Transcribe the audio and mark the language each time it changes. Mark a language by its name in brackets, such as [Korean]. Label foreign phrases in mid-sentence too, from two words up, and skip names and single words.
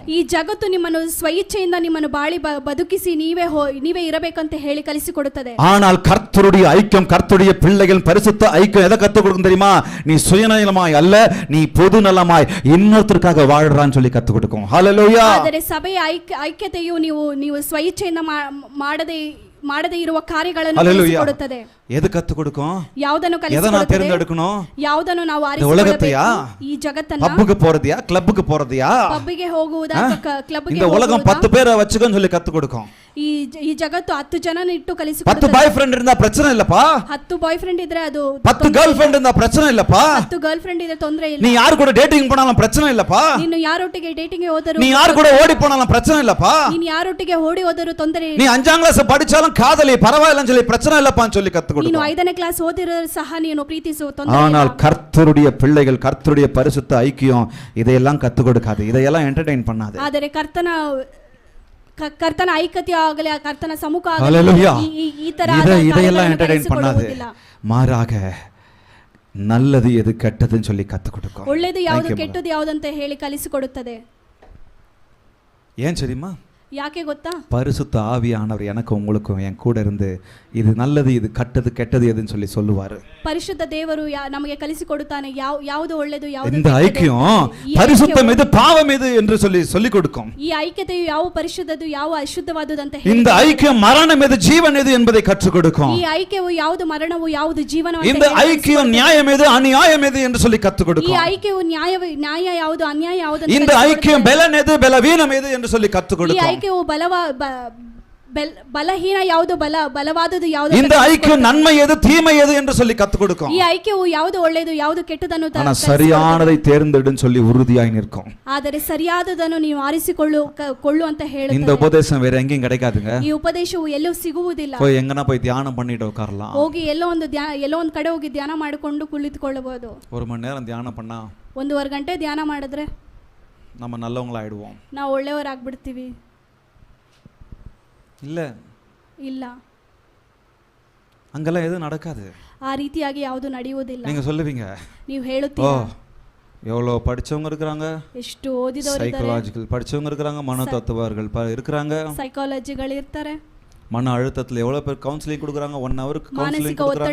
[Kannada] ಈ ಜಗತ್ತು ನಿಮ್ಮನ್ನು ಸ್ವಇಚ್ಛೆಯಿಂದ ನಿಮ್ಮನ್ನು ಬಾಳಿ ಬದುಕಿಸಿ ನೀವೇ ಇರಬೇಕಂತ ಹೇಳಿ ಕಲಿಸಿಕೊಡುತ್ತದೆ. [Tamil] ஆனால் கர்த்தருடைய ஐக்கியம், கர்த்தருடைய பிள்ளைகள் பரிசுத்த ஐக்கியம் எதை கத்து கொடுக்கும் தெரியுமா? நீ சுயநலமாய் அல்ல, நீ பொது நலமாய் இன்னொருத்தருக்காக வாழ்றான்னு சொல்லி கத்து கொடுக்கும். ஹalleluya. [Kannada] ಆದರೆ ಸಭೆಯ ಐಕ್ಯತೆಯು ನೀವು ಸ್ವಇಚ್ಛೆಯಿಂದ ಮಾಡದೇ ಇರುವ ಕಾರ್ಯಗಳನ್ನು ಕಲಿಸಿಕೊಡುತ್ತದೆ. [Tamil] எது கத்து கொடுக்கும்? [Kannada] ಯಾವುದನ್ನು [Tamil] எதை நான் தேர்ந்தெடுக்கணும்? [Kannada] ಯಾವುದನ್ನು ನಾವು [Tamil] உலகத்தையா? [Kannada] ಈ ಜಗತ್ತನ್ನ? [Tamil] பப்புக்கு போறதையா, கிளப்புக்கு போறதையா? [Kannada] ಪಬ್ಬಿಗೆ ಹೋಗುವುದಾ, ಕ್ಲಬ್ಗೆ [Tamil] இந்த உலகம் 10 பேரை வச்சுக்கன்னு சொல்லி கத்து கொடுக்கும். [Kannada] ಈ ಜಗತ್ತು 10 ಜನನ ಇಟ್ಟು ಕಲಿಸಿಕೊಡುತ್ತದೆ. [Tamil] 10 [English] boy friend [Tamil] இருந்தா பிரச்சனை இல்லப்பா. [Kannada] 10 [English] boy friend [Kannada] ಇದ್ರೆ ಅದು [Tamil] 10 [English] girl friend [Tamil] இருந்தா பிரச்சனை இல்லப்பா. [Kannada] 10 [English] girl friend [Kannada] ಇದ್ರೆ ತೊಂದರೆ ಇಲ್ಲ. [Tamil] நீ யார் கூட டேட்டிங் போனாலும் பிரச்சனை இல்லப்பா. [Kannada] ನೀನು ಯಾರೊಟ್ಟಿಗೆ ಡೇಟಿಂಗ್ ಗೆ ಹೋದರೂ, [Tamil] நீ யார் கூட ஓடி போனாலும் பிரச்சனை இல்லப்பா. [Kannada] ನೀನು ಯಾರೊಟ್ಟಿಗೆ ಓಡಿ ಹೋದರೂ ತೊಂದರೆ ಇಲ್ಲ. [Tamil] நீ 5ஆம் கிளாஸ் படிச்சாலும் காதலி பரவாயில்லைன்னு சொல்லி பிரச்சனை இல்லப்பான்னு சொல்லி கத்து கொடுக்கும். [Kannada] ನೀನು 5ನೇ ಕ್ಲಾಸ್ ಓದಿರೋ ಸಹ ನೀನು ಪ್ರೀತಿಸುವ ತೊಂದರೆ ಇಲ್ಲ. [Tamil] ஆனால் கர்த்தருடைய பிள்ளைகள், கர்த்தருடைய பரிசுத்த ஐக்கியம் இதையெல்லாம் கத்து கொடுக்காது, இதையெல்லாம் என்டர்டெயின் பண்ணாது. [Kannada] ಆದರೆ ಕರ್ತನ ಐಕ್ಯತೆ ಆಗಲಿ, ಕರ್ತನ ಸಮ್ಮುಖ ಈ ತರ [Tamil] இதையெல்லாம் என்டர்டெயின் பண்ணாது. மாறாக நல்லது எது கெட்டதுன்னு சொல்லி கத்து கொடுக்கும். [Kannada] ಒಳ್ಳೆಯದು ಯಾವುದು ಕೆಟ್ಟದ್ದು ಯಾವುದು ಅಂತ ಹೇಳಿ ಕಲಿಸಿಕೊಡುತ್ತದೆ. [Tamil] ஏன் தெரியுமா? [Kannada] ಯಾಕೆ ಗೊತ್ತಾ? [Tamil] பரிசுத்த ஆவியானவர் எனக்கு உங்களுக்கும் என் கூட இருந்து இது நல்லது இது கெட்டது கெட்டது எதுன்னு சொல்லி சொல்லுவாரு. [Kannada] ಪರಿಶುದ್ಧ ದೇವರು ನಮಗೆ ಕಲಿಸಿಕೊಡುತ್ತಾನೆ ಯಾವುದು ಒಳ್ಳೆಯದು ಯಾವುದು [Tamil] இந்த ஐக்கியம் பரிசுத்தம் எது பாவம் எது என்று சொல்லி கொடுக்கும். [Kannada] ಈ ಐಕ್ಯತೆಯು ಯಾವ ಪರಿಶುದ್ಧದು ಯಾವ ಅಶುದ್ಧವಾದುದು ಅಂತ ಹೇಳಿ, [Tamil] இந்த ஐக்கியம் மரணம் எது ஜீவன் எது என்பதை கற்றுக் கொடுக்கும். [Kannada] ಈ ಐಕ್ಯವು ಯಾವುದು ಮರಣವು ಯಾವುದು ಜೀವನ, [Tamil] இந்த ஐக்கியம் நியாயம் எது அநியாயம் எது என்று சொல்லி கற்றுக் கொடுக்கும். [Kannada] ಈ ಐಕ್ಯವು ನ್ಯಾಯ ಯಾವುದು ಅನ್ಯಾಯ ಯಾವುದು, [Tamil] இந்த ஐக்கியம் பலன் எது பலவீனம் எது என்று சொல்லி கற்றுக் கொடுக்கும். [Kannada] ಈ ಐಕ್ಯವು ಬಲಹೀನ ಯಾವುದು ಬಲವಾದುದು ಯಾವುದು, [Tamil] இந்த ஐக்கியம் நன்மை எது தீமை எது என்று சொல்லி கற்றுக் கொடுக்கும். [Kannada] ಈ ಐಕ್ಯವು ಯಾವುದು ಒಳ್ಳೆಯದು ಯಾವುದು ಕೆಟ್ಟದನ್ನು [Tamil] சரியானதை தேர்ந்தெடுன்னு சொல்லி உறுதியாய் நிற்கும். [Kannada] ಆದರೆ ಸರಿಯಾದದನ್ನು ನೀವು ಆರಿಸಿಕೊಳ್ಳು ಅಂತ ಹೇಳುತ್ತದೆ. [Tamil] இந்த உபதேசம் வேற எங்கேயும் கிடைக்காதுங்க. [Kannada] ಈ ಉಪದೇಶವು ಎಲ್ಲೂ ಸಿಗುವುದಿಲ್ಲ. [Tamil] போய் எங்கனா போய் தியானம் பண்ணிட்டு உட்காரலாம். [Kannada] ಹೋಗಿ ಎಲ್ಲೋ ಒಂದು ಕಡೆ ಹೋಗಿ ಧ್ಯಾನ ಮಾಡಿಕೊಂಡು ಕುಳಿತುಕೊಳ್ಳಬಹುದು. [Tamil] 1 மணி நேரம் தியானம் பண்ணா [Kannada] 1.5 ಗಂಟೆ ಧ್ಯಾನ ಮಾಡಿದ್ರೆ [Tamil] நம்ம நல்லவங்களாயிடுவோம். [Kannada] ನಾವು ಒಳ್ಳೆಯವರಾಗ್ಬಿಡ್ತೀವಿ. ಇಲ್ಲ, [Tamil] அங்கெல்லாம் எதுவும் நடக்காது. [Kannada] ಆ ರೀತಿಯಾಗಿ ಯಾವುದು ನಡೆಯುವುದಿಲ್ಲ. [Tamil] நீங்க சொல்லுவீங்க, [Kannada] ನೀವು ಹೇಳುತ್ತೀರಾ, [Tamil] எவ்வளோ படிச்சவங்க இருக்கிறாங்க, [Kannada] ಎಷ್ಟು ಓದಿದವರು ಇದ್ದಾರೆ, [Tamil] சைக்காலஜிக்கல் படிச்சவங்க இருக்கிறாங்க, மனோதத்துவர்கள் இருக்காங்க, [Kannada] ಸೈಕಾಲಜಿಗಳು ಇರ್ತಾರೆ. [Tamil] மன அழுத்தத்தில் எவ்வளோ பேர் கவுன்சிலிங் கொடுக்குறாங்க, 1 ஹவருக்கு கவுன்சிலிங் [Kannada] ಮಾನಸಿಕ [Tamil] கொடுக்குறாங்க.